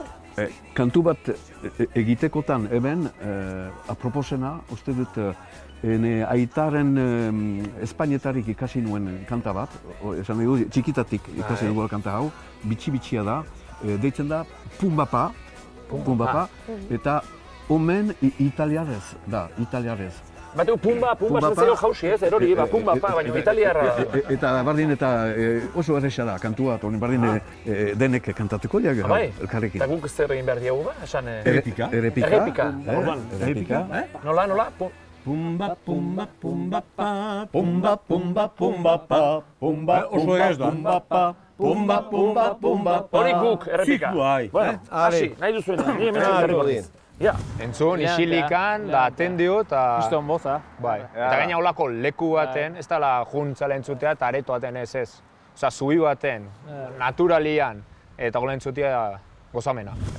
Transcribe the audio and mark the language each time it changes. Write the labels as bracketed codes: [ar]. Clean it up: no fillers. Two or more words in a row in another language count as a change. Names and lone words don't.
[eu] Kantu bat egitekotan hemen, aproposena, uste dut, aitaren espainetarik ikasi nuen kanta bat, esan dugu, txikitatik ikasi dugu kanta hau, bitxi-bitxia da, deitzen da Pumbapa, eta omen italiarez da, italiarez. Bateu Pumba zantzeko jausi ez, erori, Pumbapa, baina italiarra. Eta bardin eta oso erresa da, kantua, bardin denek kantatuko diak elkarrekin. Eta guk zer egin behar diagu ba? Errepika. Errepika. Nola? Pumba, pumba, pumba, pa, pumba, pumba, pumba, pa, pumba, pumba, pa, pumba, pumba, pumba, pa. Hori guk, errepika. Bueno, hasi, nahi duzuena, ni hemen errepiko dien. Entzun, isilikan, da atendio eta... Kriston boza. Bai, eta gaina holako leku baten, ez dala juntzale entzutea eta areto baten ez. Osa, zubi baten, naturalian, eta gola entzutea gozamena.